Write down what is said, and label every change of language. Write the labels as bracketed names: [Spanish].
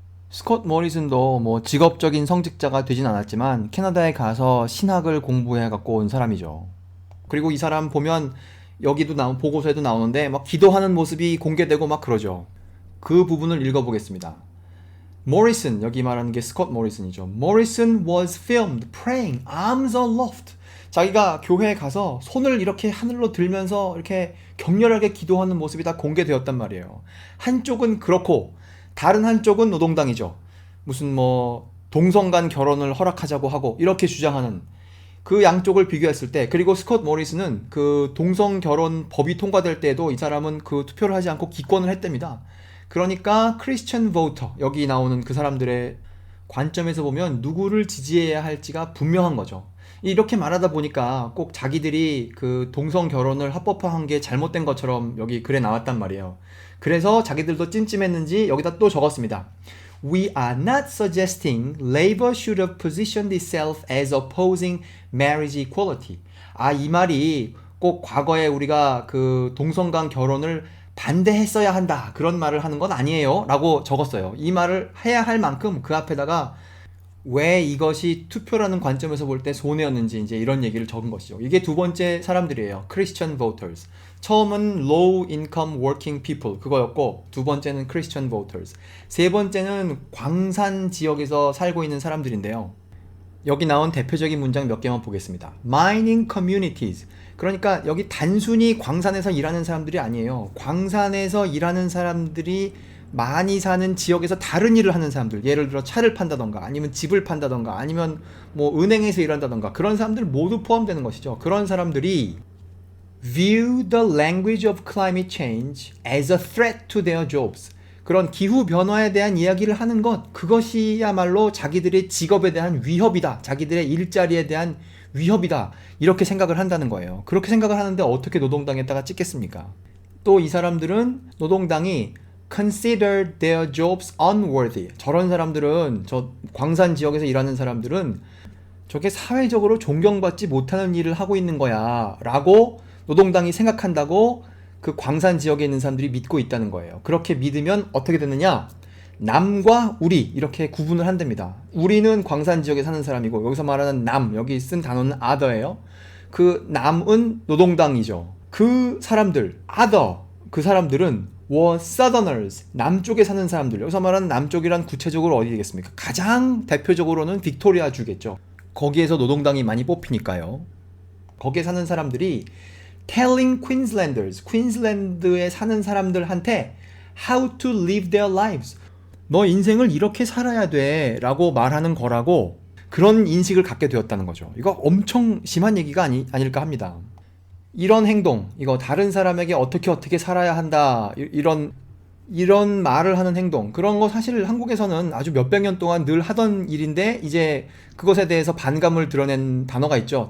[Korean] 스콧 모리슨도 뭐 직업적인 성직자가 되진 않았지만 캐나다에 가서 신학을 공부해 갖고 온 사람이죠. 그리고 이 사람 보면 여기도 보고서에도 나오는데 막 기도하는 모습이 공개되고 막 그러죠. 그 부분을 읽어보겠습니다. 모리슨, 여기 말하는 게 스콧 모리슨이죠. [English] Morrison was filmed praying, arms aloft. [Korean] 자기가 교회에 가서 손을 이렇게 하늘로 들면서 이렇게 격렬하게 기도하는 모습이 다 공개되었단 말이에요. 한쪽은 그렇고 다른 한쪽은 노동당이죠. 무슨 뭐 동성 간 결혼을 허락하자고 하고 이렇게 주장하는 그 양쪽을 비교했을 때 그리고 스콧 모리슨은 그 동성 결혼 법이 통과될 때에도 이 사람은 그 투표를 하지 않고 기권을 했답니다. 그러니까 크리스천 보터 여기 나오는 그 사람들의 관점에서 보면 누구를 지지해야 할지가 분명한 거죠. 이렇게 말하다 보니까 꼭 자기들이 그 동성 결혼을 합법화한 게 잘못된 것처럼 여기 글에 나왔단 말이에요. 그래서 자기들도 찜찜했는지 여기다 또 적었습니다. [English] We are not suggesting Labor should have positioned itself as opposing marriage equality. [Korean] 이 말이 꼭 과거에 우리가 그 동성 간 결혼을 반대했어야 한다 그런 말을 하는 건 아니에요 라고 적었어요. 이 말을 해야 할 만큼 그 앞에다가 왜 이것이 투표라는 관점에서 볼 때 손해였는지 이제 이런 얘기를 적은 것이죠. 이게 두 번째 사람들이에요. [English] Christian voters. [Korean] 처음은 [English] low income working people [Korean] 그거였고 두 번째는 [English] Christian voters. [Korean] 세 번째는 광산 지역에서 살고 있는 사람들인데요. 여기 나온 대표적인 문장 몇 개만 보겠습니다. [English] Mining communities. [Korean] 그러니까 여기 단순히 광산에서 일하는 사람들이 아니에요. 광산에서 일하는 사람들이 많이 사는 지역에서 다른 일을 하는 사람들, 예를 들어 차를 판다던가 아니면 집을 판다던가 아니면 뭐 은행에서 일한다던가 그런 사람들 모두 포함되는 것이죠. 그런 사람들이 [English] view the language of climate change as a threat to their jobs. [Korean] 그런 기후 변화에 대한 이야기를 하는 것, 그것이야말로 자기들의 직업에 대한 위협이다. 자기들의 일자리에 대한 위협이다. 이렇게 생각을 한다는 거예요. 그렇게 생각을 하는데 어떻게 노동당에다가 찍겠습니까? 또 이 사람들은 노동당이 [English] consider their jobs unworthy. [Korean] 저런 사람들은, 저 광산 지역에서 일하는 사람들은 저게 사회적으로 존경받지 못하는 일을 하고 있는 거야 라고 노동당이 생각한다고 그 광산 지역에 있는 사람들이 믿고 있다는 거예요. 그렇게 믿으면 어떻게 되느냐? 남과 우리 이렇게 구분을 한답니다. 우리는 광산 지역에 사는 사람이고 여기서 말하는 남, 여기 쓴 단어는 other예요. 그 남은 노동당이죠. 그 사람들, other, 그 사람들은 [English] were southerners, [Korean] 남쪽에 사는 사람들. 여기서 말하는 남쪽이란 구체적으로 어디 되겠습니까? 가장 대표적으로는 빅토리아 주겠죠. 거기에서 노동당이 많이 뽑히니까요. 거기에 사는 사람들이 [English] telling Queenslanders, [Korean] 퀸즐랜드에 사는 사람들한테 [English] how to live their lives. [Korean] 너 인생을 이렇게 살아야 돼 라고 말하는 거라고 그런 인식을 갖게 되었다는 거죠. 이거 엄청 심한 얘기가 아닐까 합니다. 이런 행동, 이거 다른 사람에게 어떻게 살아야 한다, 이런 말을 하는 행동, 그런 거 사실 한국에서는 아주 몇백 년 동안 늘 하던 일인데 이제 그것에 대해서 반감을 드러낸 단어가 있죠.